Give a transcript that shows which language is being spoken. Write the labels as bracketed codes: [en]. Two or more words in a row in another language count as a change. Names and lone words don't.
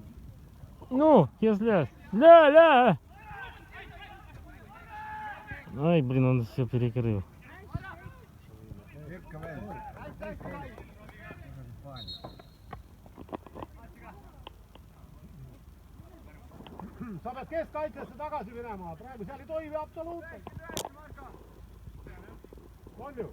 [ru] Ну, если... Ля! Ай, блин, он все перекрыл. [et] Ikka veel. Sa pead keskkaitsesse tagasi minema, praegu seal ei toimi absoluutselt. On ju?